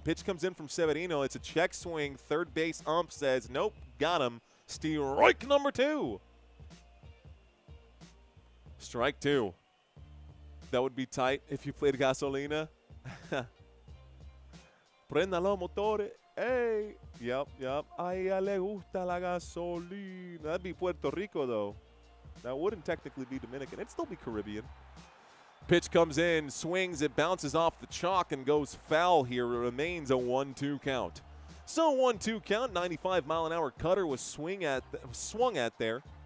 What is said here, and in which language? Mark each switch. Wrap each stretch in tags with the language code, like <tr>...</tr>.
<en>Pitch comes in from Severino. It's a check swing. Third base ump says, nope, got him. Strike number 2. Strike 2. That would be tight if you played Gasolina.</en> <es>Prenda los motores.</es> <en>Hey. Yep.</en> <es>A ella le gusta la gasolina.</es> <en>That'd be Puerto Rico, though. That wouldn't technically be Dominican. It'd still be Caribbean. Pitch comes in, swings, it bounces off the chalk and goes foul here. It remains a 1-2 count. So 1-2 count, 95-mile-an-hour cutter was swung at there.</en>